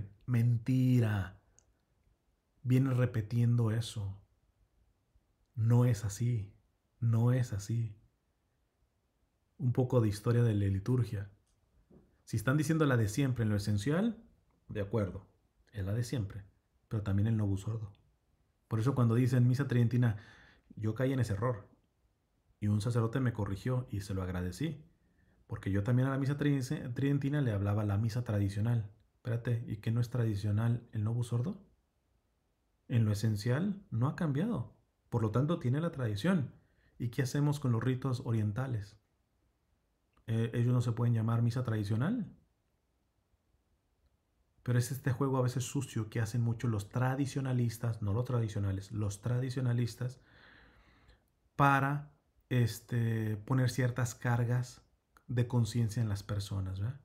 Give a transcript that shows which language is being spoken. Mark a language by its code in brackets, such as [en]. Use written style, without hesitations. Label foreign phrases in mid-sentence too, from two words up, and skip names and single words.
[es] Mentira. Viene repitiendo eso. No es así. No es así. Un poco de historia de la liturgia. Si están diciendo la de siempre en lo esencial, de acuerdo, es la de siempre, pero también el [la] novus ordo. [es] Por eso cuando dicen misa tridentina, yo caí en ese error y un sacerdote me corrigió y se lo agradecí, porque yo también a la misa tridentina le hablaba la misa tradicional. Espérate, ¿y qué no es tradicional el [la] novus ordo? [es] En lo esencial no ha cambiado, por lo tanto tiene la tradición. ¿Y qué hacemos con los ritos orientales? ¿Ellos no se pueden llamar misa tradicional? Pero es este juego a veces sucio que hacen mucho los tradicionalistas, no los tradicionales, los tradicionalistas, para poner ciertas cargas de conciencia en las personas, ¿verdad?